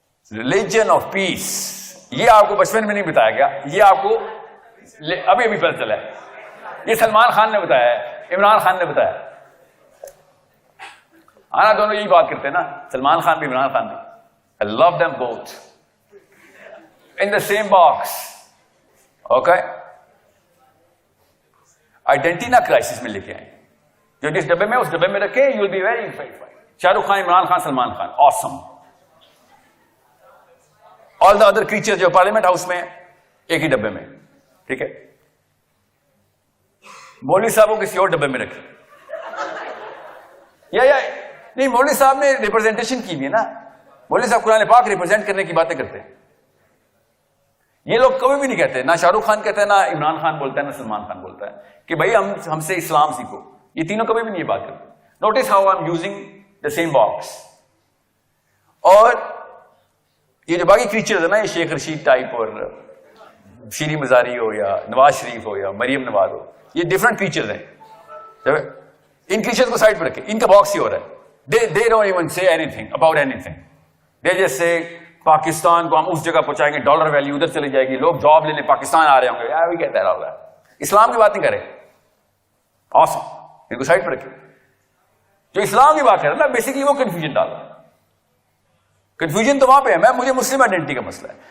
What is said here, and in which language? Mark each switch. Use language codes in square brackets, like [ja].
[ur] Religion of peace, یہ آپ کو بچپن میں نہیں بتایا گیا, یہ آپ کو ابھی ابھی پتہ چلا ہے. یہ سلمان خان نے بتایا ہے, عمران خان نے بتایا. آنا دونوں یہی بات کرتے ہیں نا, سلمان خان بھی عمران خان بھی. [en] I love them both in the same box. Okay? [ur] Identity نہ کرائسس میں لے کے آئیں, جو جس ڈبے میں اس ڈبے میں رکھے, [en] You will be very fine. [ur] Shah Rukh Khan, Imran Khan, Salman Khan, awesome. [en] all the other creature [ur] جو پارلیمنٹ ہاؤس میں ایک ہی ڈبے میں, ٹھیک ہے. مولوی صاحب کو کسی اور ڈبے میں رکھے, یا نہیں, مولوی صاحب نے ریپرزینٹیشن کی بھی ہے نا. مولوی صاحب قرآن پاک ریپرزینٹ کرنے کی باتیں کرتے ہیں. یہ لوگ کبھی بھی نہیں کہتے, نہ شاہ رخ خان کہتا ہے, نہ عمران خان بولتا ہے, نہ سلمان خان بولتا ہے کہ بھائی ہم سے اسلام سیکھو. یہ تینوں کبھی بھی نہیں یہ بات کرتے. [en] Notice how I am using the same box. [ur] اور یہ جو باقی کریچرز ہے نا, یہ شیخ رشید ٹائپ اور شیریں مزاری ہو یا نواز شریف ہو یا مریم نواز ہو, یہ ڈفرنٹ کریچرز ہیں. ان کریچرز کو سائڈ پہ رکھے, ان کا باکس ہی ہو رہا ہے. [en] They don't even say anything about anything. They just say [ur] Pakistan کو ہم اس جگہ پہنچائیں گے, ڈالر ویلیو ادھر چلی جائے گی, لوگ جاب لینے پاکستان آ رہے ہوں گے. وہی کہتا ہے اسلام کی بات نہیں کرے. awesome, ان کو سائڈ پہ رکھے. جو اسلام کی بات کر رہے ہیں نا, بیسکلی وہ کنفیوژن ڈالا. کنفیوژن تو وہاں پہ ہے, مجھے مسلم آئیڈینٹی کا مسئلہ ہے.